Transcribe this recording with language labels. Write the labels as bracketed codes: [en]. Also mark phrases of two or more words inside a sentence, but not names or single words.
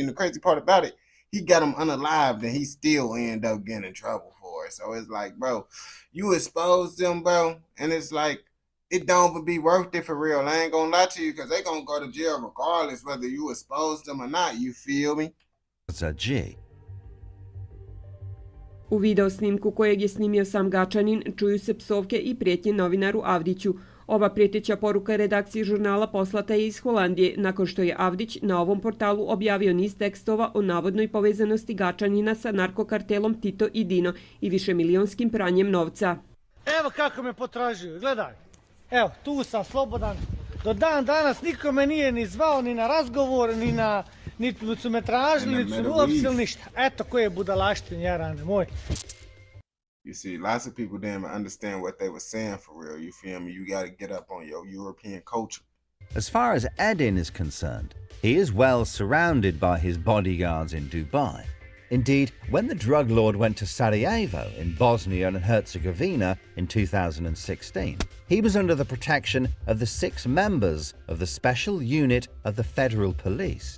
[en] And the crazy part about it, he got him unalived and he still ended up getting in trouble for it. So it's like, bro, you exposed them, bro, and it's like, it don't even be worth it for real. I ain't gonna lie to you because they gonna go to jail regardless whether you expose them or not. You feel me? G. [bs] U video snimku kojeg je snimio sam Gačanin čuju se psovke i prijetnje novinaru Avdiću. Ova prijeteća poruka redakciji žurnala poslata je iz Holandije nakon što je Avdić na ovom portalu objavio niz tekstova o navodnoj povezanosti Gačanina sa narkokartelom Tito i Dino i višemilijonskim pranjem novca. Evo kako me potražuju, gledaj. Evo, tu sam slobodan. Do dan danas niko me nije ni zvao ni na razgovor, niti su me tražili, niti su me uopsili ništa. Eto koje budalaštine, jarane moj. [en] You see, lots of people didn't understand what they were saying for real. You feel me? You got to get up on your European culture. As far as Edin is concerned, he is well surrounded by his bodyguards in Dubai. Indeed, when the drug lord went to Sarajevo in Bosnia and Herzegovina in 2016, he was under the protection of the 6 members of the special unit of the federal police.